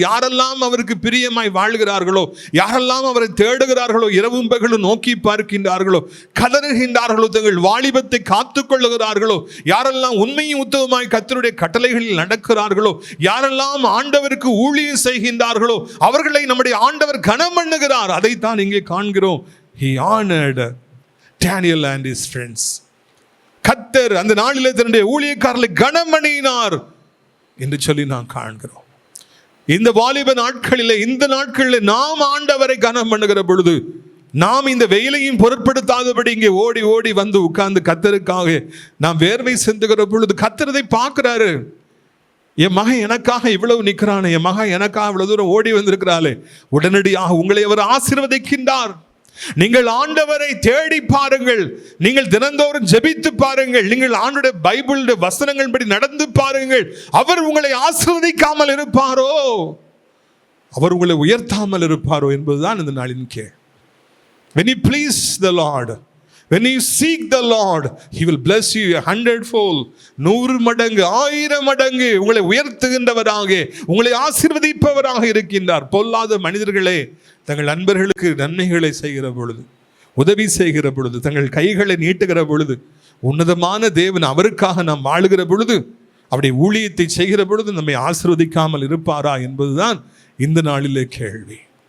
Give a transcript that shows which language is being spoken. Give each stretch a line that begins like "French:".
Tamil: யாரெல்லாம் அவருக்கு பிரியமாய் வாழ்கிறார்களோ, யாரெல்லாம் அவரை தேடுகிறார்களோ, இரவும் பகலும் நோக்கி பார்க்கின்றார்களோ, கதறுகின்றார்களோ, தங்கள் வாலிபத்தை காத்து கொள்ளுகிறார்களோ, யாரெல்லாம் உண்மையும் உத்தவமாய் கர்த்தருடைய கட்டளைகளில் நடக்கிறார்களோ, யாரெல்லாம் ஆண்டவருக்கு ஊழியம் செய்கின்றார்களோ அவர்களை நம்முடைய ஆண்டவர் கனம் பண்ணுகிறார். அதைத்தான் இங்கே காண்கிறோம்.
English: He honored Daniel and his friends.
Tamil: கர்த்தர் அந்த நாளிலே தன்னுடைய ஊழியக்காரர்களை கனம் பண்ணினார் என்று சொல்லி நாம் காண்கிறோம். இந்த வாலிப நாட்களிலே, இந்த நாட்களிலே நாம் ஆண்டவரை கனம் பண்ணுகிற பொழுது, நாம் இந்த வெயிலையும் பொருட்படுத்தாதபடி இங்கே ஓடி ஓடி வந்து உட்கார்ந்து கர்த்தருக்காக நாம் வேர்வை சிந்துகிற பொழுது கர்த்தர் அதை பார்க்கிறாரு. என் மகன் எனக்காக இவ்வளவு நிற்கிறானே, என் மகன் எனக்காக இவ்வளவு தூரம் ஓடி வந்திருக்கிறாளே, உடனடியாக உங்களை அவர் ஆசீர்வதிக்கின்றார். நீங்கள் ஆண்டவரை தேடி பாருங்கள், நீங்கள் தினந்தோறும் ஜெபித்து பாருங்கள், நீங்கள் ஆண்டவருடைய பைபிள் வசனங்கள் படி நடந்து பாருங்கள். அவர் உங்களை ஆசீர்வதிக்காமல் இருப்பாரோ, அவர் உங்களை உயர்த்தாமல் இருப்பாரோ என்பதுதான் இந்த நாளின் கேள்வி.
English: When you please the Lord, when you seek the Lord, He will bless you 100-fold.
Tamil: 100 மடங்கு 1000 மடங்கு உங்களை உயர்த்துகின்றவராக, உங்களை ஆசீர்வதிப்பவராக இருக்கின்றார். பொல்லாத மனிதர்களே தங்கள் நண்பர்களுக்கு நன்மைகளை செய்கிற பொழுது, உதவி செய்கிற பொழுது, தங்கள் கைகளை நீட்டுகிற பொழுது, உன்னதமான தேவன் அவருக்காக நாம் வாழுகிற பொழுது, அப்படி ஊழியத்தை செய்கிற பொழுது நம்மை ஆசீர்வதிக்காமல் இருப்பாரா என்பதுதான் இந்த நாளிலே கேள்வி.